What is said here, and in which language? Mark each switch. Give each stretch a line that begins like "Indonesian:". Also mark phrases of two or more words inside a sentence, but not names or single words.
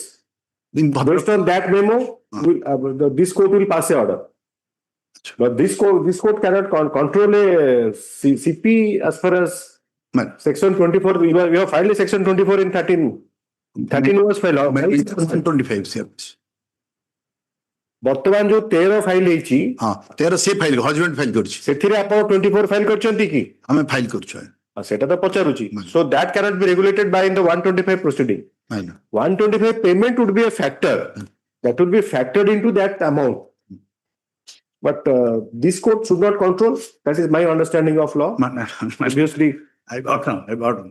English: Based on that memo, this court will pass a order. But this court cannot control a CP as far as section 24. We have filed a section 24 in 13 was filed. 25, sir.
Odia: ବର୍ତ୍ତମାନ ଯୋଉ 13 ଫାଇଲ ହେଇଛି 13 ସେ ଫାଇଲ ହଜବେଣ୍ଡ ଫାଇଲ କରିଛି ସେଥିରେ ଆପଣ 24 ଫାଇଲ କରିଛନ୍ତି କି ଆମେ ଫାଇଲ କରୁଛୁ ସେଟା ତ ପଚାରୁଛି
English: so that cannot be regulated by in the 125 proceeding 125 payment would be a factor that would be factored into that amount but this court should not control that is my understanding of law obviously I got him.